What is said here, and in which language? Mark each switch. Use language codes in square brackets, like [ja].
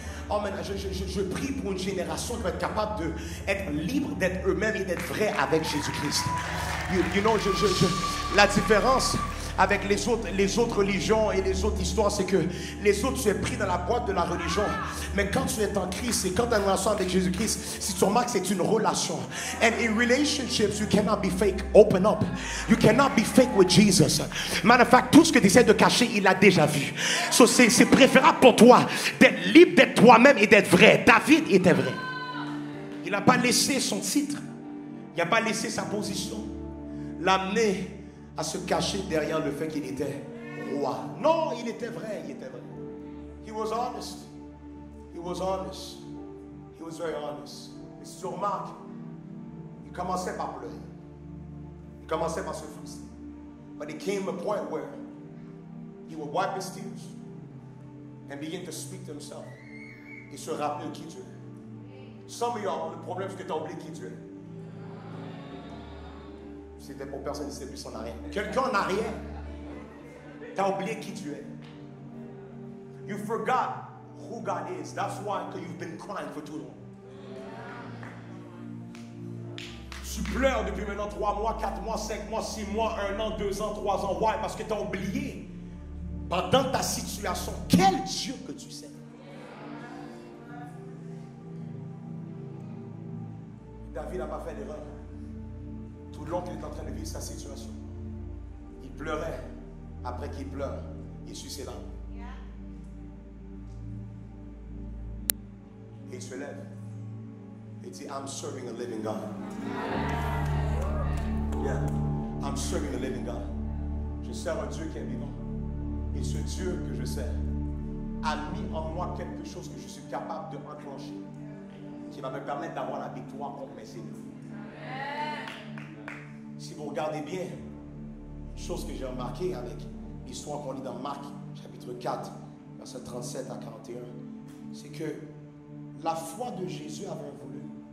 [fr] Oh man, je prie pour une génération qui va être capable d'être libre, d'être eux-mêmes et d'être vrai avec Jésus-Christ. [en] You know, [fr] la différence avec les autres religions et les autres histoires, c'est que les autres, tu es pris dans la boîte de la religion. Mais quand tu es en Christ et quand tu as une relation avec Jésus-Christ, si tu remarques, c'est une relation. [en] And in relationships, you cannot be fake. Open up. You cannot be fake with Jesus. Matter of fact, [fr] tout ce que tu essaies de cacher, il a déjà vu. So c'est préférable pour toi d'être libre, d'être toi-même et d'être vrai. David était vrai. Il n'a pas laissé son titre. Il n'a pas laissé sa position l'amener à se cacher derrière le fait qu'il était roi. Non, il était vrai, il était vrai. [en] He was honest. He was honest. He was very honest. [fr] Et si tu remarques, il commençait par pleurer. Il commençait par se frustrer. [en] But it came a point where he would wipe his tears and begin to speak to himself. [fr] Et se rappeler qui Dieu est. [en] Some of y'all, [fr] le problème, c'est que tu as oublié qui Dieu est. C'était pour personne qui sait plus en arrière. Quelqu'un en arrière, t'as oublié qui tu es. [en] You forgot who God is. That's why you've been crying for too long. [fr] Tu pleures depuis maintenant 3 mois, 4 mois, 5 mois, 6 mois, 1 an, 2 ans, 3 ans. [en] Why? [fr] Parce que t'as oublié pendant ta situation quel Dieu que tu sais. David n'a pas fait l'erreur. Tout le long qu'il est en train de vivre sa situation, il pleurait. Après qu'il pleure, il suit ses larmes. Et il se lève et dit, [en] I'm serving a living God. Yeah, I'm serving a living God. [fr] Je sers un Dieu qui est vivant. Et ce Dieu que je sers a mis en moi quelque chose que je suis capable de enclencher, qui va me permettre d'avoir la victoire contre mes ennemis. Si vous regardez bien, une chose que j'ai remarqué avec l'histoire qu'on lit dans Marc, chapitre 4, verset 37 à 41, c'est que la foi de Jésus avait voulu.